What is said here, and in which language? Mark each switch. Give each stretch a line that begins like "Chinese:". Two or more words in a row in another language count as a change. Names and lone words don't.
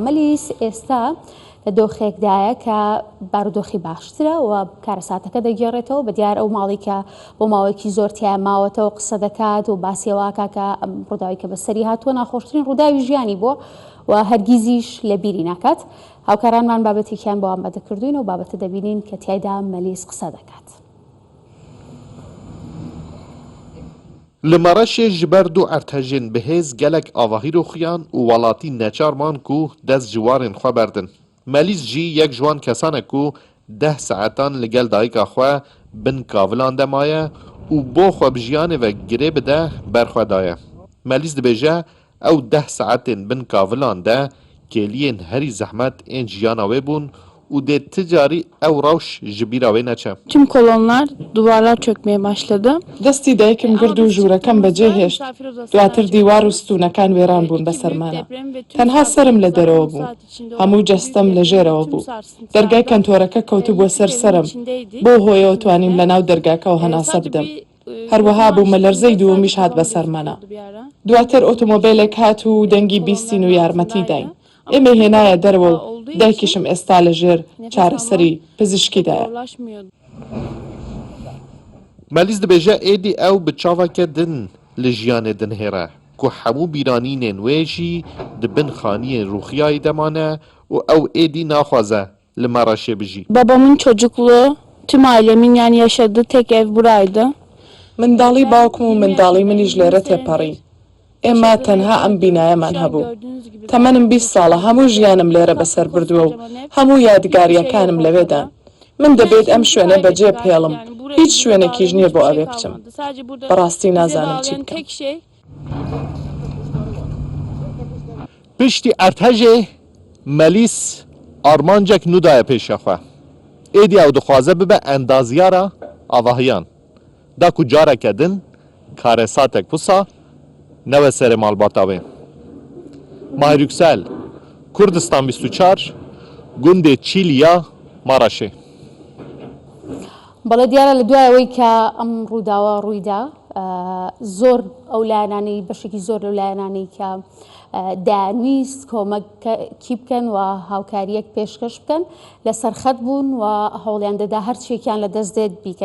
Central Kurdish: مەلیس ئێستا لە دۆخێکدایە کە بارودۆخی باشترە و کارەساتەکە دەگێڕێتەوە بە دیار ئەو ماڵی کە بۆ ماوەیەکی زۆر تیا ماوەتەوە قسە دەکات و باسیێواکە کە ئەم ڕووداوی کە بەسەری هاتووە ناخۆشترین ڕووداوی ژیانی بووە و هەرگیزیش لە بیری ناکات. هاوکارانمان بابەتێکیان بۆ ئامادە کردوین و بابەتە دەبینین کە تیایدا مەلیس قسە دەکات.
Kurdish: Li Mereşê ji ber du ertejên bihêz gelek avahî rûxiyan û welatî neçarman ku dest ji warên xwe berdin. Melîs jî yek ji wan kesanek ku 10 saetan li gel dayika xwe bin kavilan de maye û bo xwe bi jiyanê ve girê bide berxwe daye. Melîs dibêje ew 10 saetên bin kavilan de kêliyên herî zehmet ên jiyana wê bûn û dê ti carî ew rewş ji bîra wê neçe.
Turkish: Tüm kolonlar, duvarlar çökmeye başladı.
Central Kurdish: دەستی دایکم گرد و ژوورەکەم بەجێ هێشت. دواتر دیوار و ستوونەکان وێران بوون بەسەرمانە. تەنها سرم لە دەرەوە بوو. هەموو جەستەم لە ژێرەوە بوو. دەرگای کەنتۆرەکە کەوتو بۆ سەر سرم. بۆ هۆیەوە توانیم لە ناو دەرگاکەوە هەناسە بدەم. هەروەها بوومە لەرزەی دووەمیش هات بەسەرمانە. دواتر ئۆتۆمۆبیلێک هات و دەنگی بیستین و یارمەتی داین. ئێمە هێنایە دەرەوە و دایکیشم ئێستا لە ژێر چارەسەری پزیشکیدایە.
Kurdish: Melîs dibêje êdî ew bi çaveke din li jiyanê dinhêre ku hemû bîranînên wê jî di bin xaniyên rûxiyayî de mane û ew êdî naxwaze li Mereşê bijî.
Turkish: Babamın çocukluğu, tüm ailemin yani yaşadığı tek ev buraydı.
Central Kurdish: منداڵی باوکم و منداڵی منیش لێرە تێپەڕین. ئێمە تەنها ئەم بینایەمان هەبوو. تەمەنم 20 ساڵە هەموو ژیانم لێرە بەسەر بردووە و هەموو یادگاریەکانم لەوێدا. من دەبێت ئەم شوێنە بەجێ پێڵم. هیچ شوێنێکیش نییە بۆ ئەوێ بچم. بەڕاستی نازانم چی بکەم.
Kurdish: Piştî ertejê Melîs armancek nû daye pêşa xwe. Êdî ew dixwaze bibe endaziyara avahiyan. Da ku careke din karesatek wisa newe serê malbata wê. Mahir Yüksel, Kurdistan 24, gundê Çîliya, Mereşê.
Central Kurdish: بەڵێ دیارە لە دوایەوەی کە ئەم ڕووداوە ڕوویدا زۆر ئەو لایەنانەی بەشێکی زۆر لەو لایەنانەی کە دانویست کۆمەکی بکەن و هاوکاریەک پێشکەش بکەن لە سەرخەت بوون و هەوڵیان دەدا هەرچێکیان لە دەست دێت بیکەن.